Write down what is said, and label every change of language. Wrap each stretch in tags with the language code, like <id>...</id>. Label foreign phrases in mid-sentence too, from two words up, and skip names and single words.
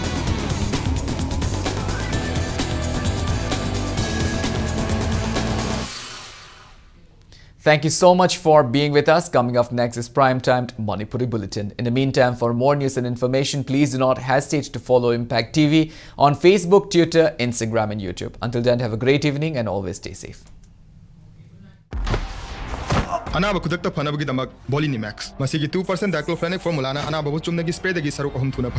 <en>Thank you so much for being with us. Coming up next is Prime-Timed Manipuri Bulletin. In the meantime, for more news and information, please do not hesitate to follow Impact TV on Facebook, Twitter, Instagram and YouTube. Until then, have a great evening and always stay safe.</en> <mni>Anaba kudakta phanabagi damak Bolini Max. Masigi 2%</mni> <en>diclofenac formula</en> <mni>na anaba chumnagi spray dagi saruk ahum thuna</mni>